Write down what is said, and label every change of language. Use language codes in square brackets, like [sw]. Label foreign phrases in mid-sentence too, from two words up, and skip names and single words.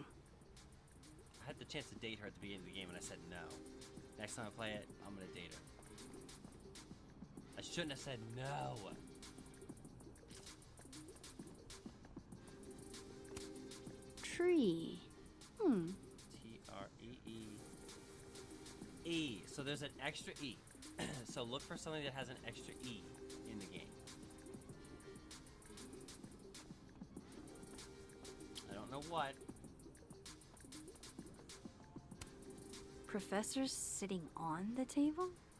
[en] I had the chance to date her at the beginning of the game, and I said no. Next time I play it, I'm gonna date her. I shouldn't have said no. Tree. T-R-E-E. E. So there's an extra E. So look for something that has an extra E in the game. I don't know what. Professor's sitting on the table?